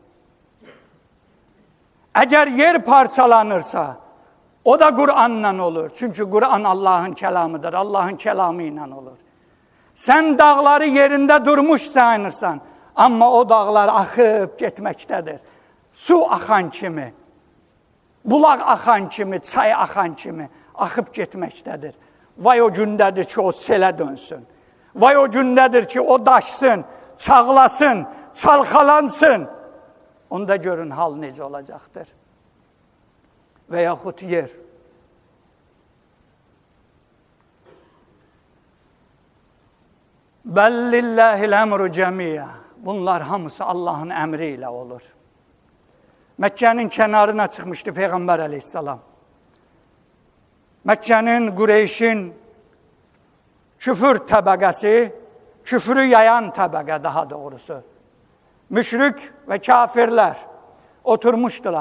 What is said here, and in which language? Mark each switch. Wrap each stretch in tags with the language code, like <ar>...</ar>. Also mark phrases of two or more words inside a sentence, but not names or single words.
<tr>Eğer yer parçalanırsa o da Kur'an'la olur. Çünkü Kur'an Allah'ın kelamıdır. Allah'ın kelamıyla olur. Sen dağları yerinde durmuş sanırsan ama o dağlar akıp gitmektedir. Su akan kimi, bulaq akan kimi, çay akan kimi akıp gitmektedir.</tr> <az>Vay o gündədir ki o selə dönsün. Vay o gündədir ki o daşsın, çağlasın, çalxalansın. Onda görün hal necə olacaqdır. Və yaxud yer.</az> <ar>بل لله الأمر جميعا.</ar> <tr>Bunlar hamısı Allah'ın emriyle olur. Mekke'nin kenarına çıkmıştı Peygamber aleyhisselam. Mekke'nin, Kureyş'in küfür tabakası, küfrü yayan tabaka daha doğrusu. Müşrik ve kafirler oturmuştular.</tr>